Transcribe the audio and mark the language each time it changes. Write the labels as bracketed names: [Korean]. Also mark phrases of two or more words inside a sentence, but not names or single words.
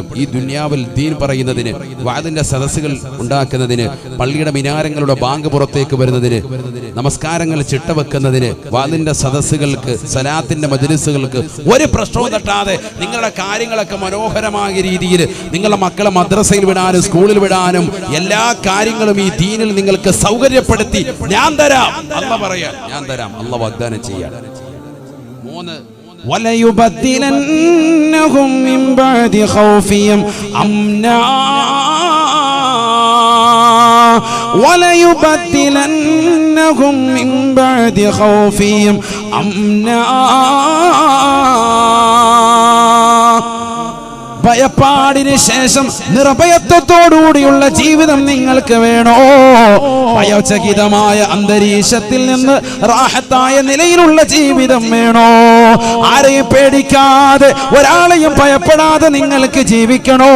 [Malayalam] ഈ ദുനിയാവിൽ ദീൻ പറയുന്നതിന്, വാദിന്റെ സദസ്സുകൾ ഉണ്ടാക്കുന്നതിന്, പള്ളിയുടെ മിനാരങ്ങളുടെ ബാങ്ക് പുറത്തേക്ക് വരുന്നതിന്, നമസ്കാരങ്ങൾ ചിട്ടവെക്കുന്നതിന്, വാദിന്റെ സദസ്സുകൾക്ക്, സലാത്തിന്റെ മജ്ലിസുകൾക്ക് ഒരു പ്രശ്നവും തട്ടാതെ നിങ്ങളുടെ കാര്യങ്ങളൊക്കെ മനോഹരമായ രീതിയിൽ നിങ്ങളുടെ മക്കളെ മദ്രസയിൽ വിടാനും സ്കൂളിൽ വിടാനും എല്ലാ കാര്യങ്ങളും ഈ ദീനിൽ നിങ്ങൾക്ക് സൗകര്യപ്പെടുത്തി ഞാൻ തരാം. അല്ലാഹ് പറയാൻ, ഞാൻ തരാം. അല്ലാഹ് വാഗ്ദാനം ചെയ്യാൻ. മൂന്ന്, [Arabic] وَلَيُبَدِّلَنَّهُم مِّن بَعْدِ خَوْفِهِمْ أَمْنًا وَلَيُبَدِّلَنَّهُم مِّن بَعْدِ خَوْفِهِمْ أَمْنًا. [Malayalam] ഭയപ്പാടിന് ശേഷം നിർഭയത്വത്തോടുകൂടിയുള്ള ജീവിതം നിങ്ങൾക്ക് വേണോ? ഭയചകിതമായ അന്തരീക്ഷത്തിൽ നിന്ന് റാഹത്തായ നിലയിലുള്ള ജീവിതം വേണോ? ആരെയും പേടിക്കാതെ, ഒരാളെയും ഭയപ്പെടാതെ നിങ്ങൾക്ക് ജീവിക്കണോ?